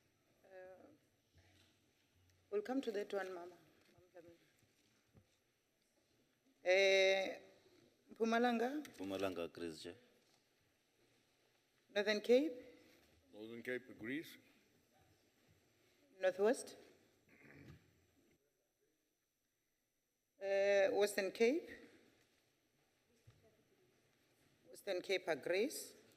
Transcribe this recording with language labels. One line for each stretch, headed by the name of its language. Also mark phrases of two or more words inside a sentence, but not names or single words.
English: We'll come to that one, Mama. Mpumalanga? Mpumalanga agrees, Chair. Northern Cape? Northern Cape agrees. Northwest? Western Cape? Western Cape agrees.